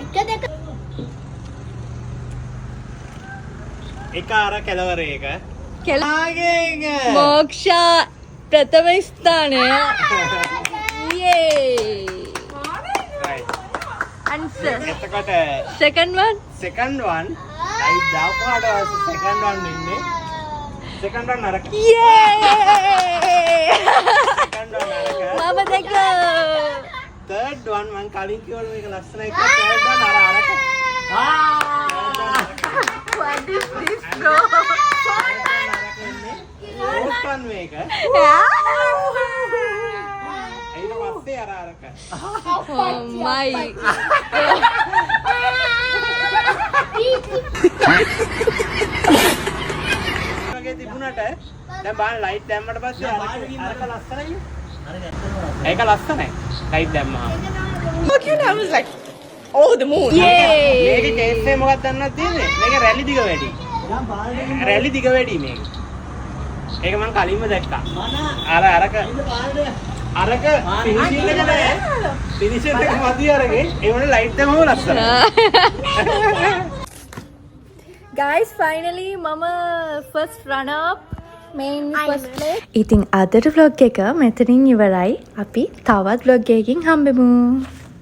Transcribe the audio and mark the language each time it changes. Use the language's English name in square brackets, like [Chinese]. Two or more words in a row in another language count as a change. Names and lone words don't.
[Sinhala] 1 2 එක අර කෙලවර එක. කෙලාගෙන් මොක්ෂා ප්‍රථම ස්ථානය. යේ. right. answer. එතකොට [English] second one. second one right දාපුවාට second one ඉන්නේ. second one අරක. යේ. second one අරක. [Sinhala] මම දැක්කා. [English] third one [Sinhala] මං කලින් කිව්වලු මේක ලස්සනයි කියලා [English] third one [Sinhala] අරක. [English] What is this bro? fourth one [Sinhala] මේක. ඊට පස්සේ අරක. [English] Oh my. [Sinhala] වගේ තිබුණාට දැන් බලන්න ලයිට් දැම්මට පස්සේ අරක ලස්සනයි. ඒක ලස්සනයි. ලයිට් දැම්මහම. [English] Look, you know, I was like, Oh, the moon. [Sinhala] මේකේ කේස් එක මොකක්ද දන්නවද තියෙන්නේ? මේක රැලි දිග වැඩි. රැලි දිග වැඩි මේක. ඒක මම කලින්ම දැක්කා. අරක ෆිනිෂින් එක නෑ. ෆිනිෂින් එක මදි අරගේ. ඒ වුණා ලයිට් දැම්මම ලස්සනයි. [English] guys finally [Sinhala] mama [English] first runner up main first place [Sinhala] ඉතින් අදට vlog එක මෙතනින් ඉවරයි අපි තවත් vlog එකකින් හම්බෙමු